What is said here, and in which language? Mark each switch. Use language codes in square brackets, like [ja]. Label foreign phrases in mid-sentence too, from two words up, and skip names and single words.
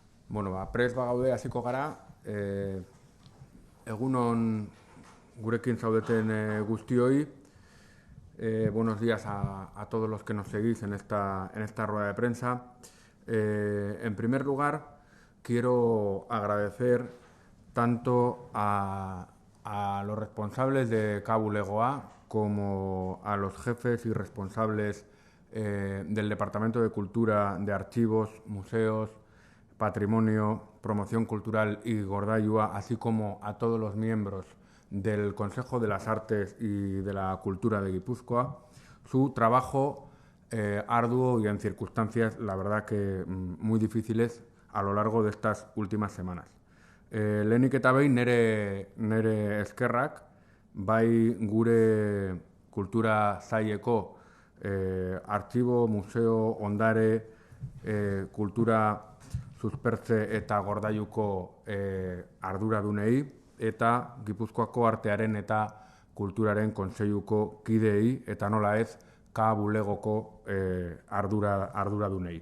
[eu] Prest bagaude hasiko gara, egunon gurekin zaudeten guztioi. [es] Buenos días a todos los que nos seguís en esta rueda de prensa. En primer lugar, quiero agradecer tanto a los responsables de CABU Legoa como a los jefes y responsables del Departamento de Cultura, de Archivos, Museos, Patrimonio, Promoción Cultural y Gordayua, así como a todos los miembros del Consejo de las Artes y de la Cultura de Guipúzcoa, su trabajo arduo y en circunstancias, la verdad que muy difíciles a lo largo de estas últimas semanas. [eu] Lehenik eta behin nere eskerrak, bai gure kultura saileko artxibo, museo, ondare, kultura suspertze eta gordailuko arduradunei eta Gipuzkoako artearen eta kulturaren kontseiluko kideei eta nola ez CABU Legoko arduradunei.